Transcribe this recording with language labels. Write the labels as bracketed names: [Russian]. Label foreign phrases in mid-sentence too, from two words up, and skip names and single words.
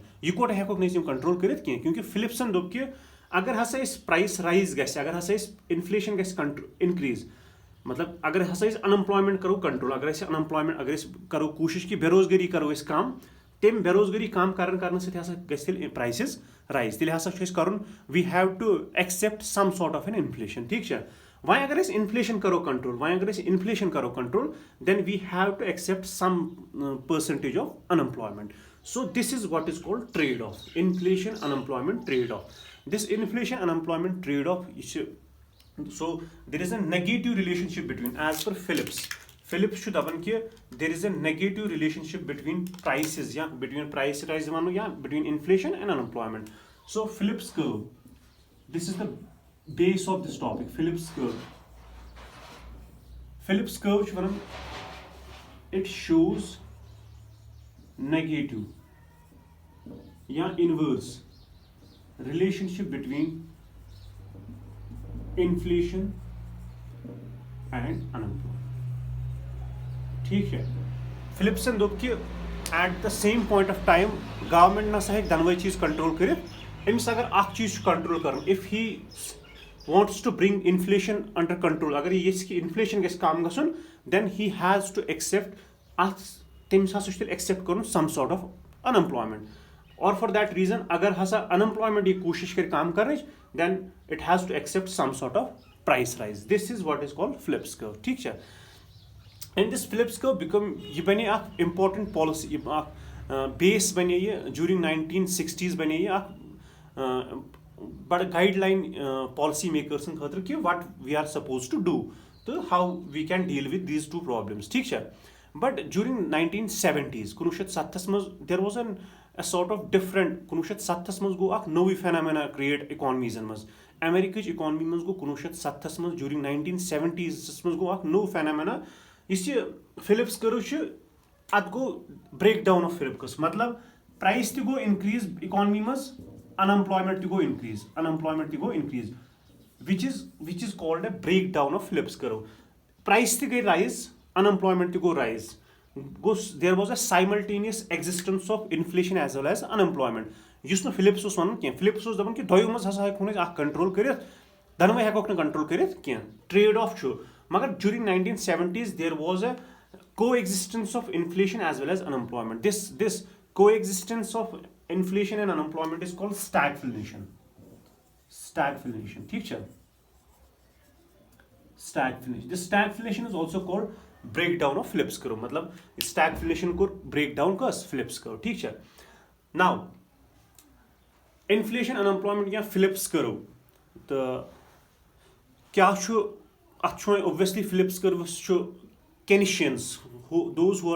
[Kashmiri] یِکوٹے ہیٚکوکھ نہٕ أسۍ یِم کنٹرول کٔرِتھ کینٛہہ, کیونکہ فلپسن دوٚپ کہِ اگر ہسا أسۍ [English] price rise [Kashmiri] گژھِ, اگر ہسا أسۍ انفلیشن گژھِ انکریٖز, مطلب اگر ہسا أسۍ انمپلایمنٹ کرو کنٹرول, اگر أسۍ کرو کوٗشش کہِ بے روزگٲری کرو أسۍ کم, تمہِ بے روزگٲری کم کرنہٕ سۭتۍ ہسا گژھِ تیٚلہِ [English] prices rise. [Kashmiri] تیٚلہِ ہسا چھُ اَسہِ کرُن [English] we have to accept some sort of an inflation. [Kashmiri] ٹھیٖک چھا. وۄنۍ اگر أسۍ انفلیشن کرو کنٹرول [English] then we have to accept some percentage of unemployment. so this is what is called trade off, inflation unemployment trade off. this inflation unemployment trade off [Kashmiri] یہِ چھِ, [English] so there is a negative relationship between, as per Phillips [Kashmiri] چھُ دَپان کہِ [English] there is a negative relationship between prices, یا between price rise [Kashmiri] وَنو یا [English] between inflation and unemployment. So Phillips curve, this is the base of this topic. Phillips curve [Kashmiri] چھُ وَنان [English] it shows negative یا inverse relationship between inflation and unemployment. [Kashmiri] ٹھیٖک چھا. فلپسن دوٚپ کہِ [English] at the same point of time [Kashmiri] گورمینٹ نسا ہیٚکہِ دۄنوے چیٖز کنٹرول کٔرِتھ. أمِس اگر اکھ چیٖز چھُ کنٹرول کرُن, [English] if he wants to bring inflation under control, [Kashmiri] اگر یہِ یژھِ کہِ انفلیشن گژھِ کم گژھُن [English] then he has to accept [Kashmiri] اتھ, تٔمِس ہسا چھُ تیٚلہِ ایکسیپٹ کرُن [English] some sort of unemployment. اور for that reason [Kashmiri] اگر ہسا انمپلایمنٹ یہِ کوٗشش کرِ کم کرنٕچ [English] then it has to accept some sort of price rise. This is what is called Phillips curve. [Kashmiri] ٹھیٖک چھا. [English] And this Phillips curve [Kashmiri] یہِ بنے اکھ [English] important policy, [Kashmiri] اکھ base بنے یہِ [English] during 1960s [Kashmiri] بنے یہِ اکھ بڑٕ [English] guide line policy makers [Kashmiri] سٕنٛدِ خٲطرٕ کہِ [English] what we are supposed to do تہٕ how we can deal with these two problems. [Kashmiri] ٹھیٖک چھا. [English] But during 1970s 1970 منٛز there was a sort of different, 1970 منٛز [Kashmiri] گوٚو اکھ نوٚوٕے [English] phenomena create economies منٛز. [Kashmiri] امیرِکہٕچ اِکانمی منٛز گوٚو 1970 منٛز [English] during 1970s [Kashmiri] منٛز گوٚو اکھ نوٚو phenomena. یُس یہِ فلپس کٔرٕو چھُ اتھ گوٚو [English] break down of Phillips, [Kashmiri] مطلب پرایس تہِ گوٚو انکریٖز اِکانمی منٛز, انمپلایمنٹ تہِ گوٚو انکریٖز, [English] which is called a break down of Phillips curve. [Kashmiri] پرایس تہِ گٔے رایز, unemployment تہِ گوٚو رایز, [English] there was a simultaneous existence of inflation as well as unemployment. [Kashmiri] یُس نہٕ فلپس اوس وَنان کینٛہہ. فلپس اوس دَپان کہِ دۄیو منٛز ہسا ہیٚکہون أسۍ اکھ کنٹرول کٔرِتھ, دۄنوے ہیٚکوکھ نہٕ کنٹرول کٔرِتھ کینٛہہ. [English] trade off [Kashmiri] چھُ, مگر [English] during 1970s there was a coexistence of inflation as well as unemployment. This coexistence of inflation and unemployment is called stagflation. [Kashmiri] ٹھیٖک چھا. [English] Stagflation. This stagflation is also called break down of Phillips curve [Hindi] मतलब स्टैगफ्लेशन को ब्रेक डाउन कस फिलिप्स कर्व ठीक है [English] now inflation unemployment ya Phillips curve [Hindi] तो क्या [English] obviously Phillips curves Keynesians those who are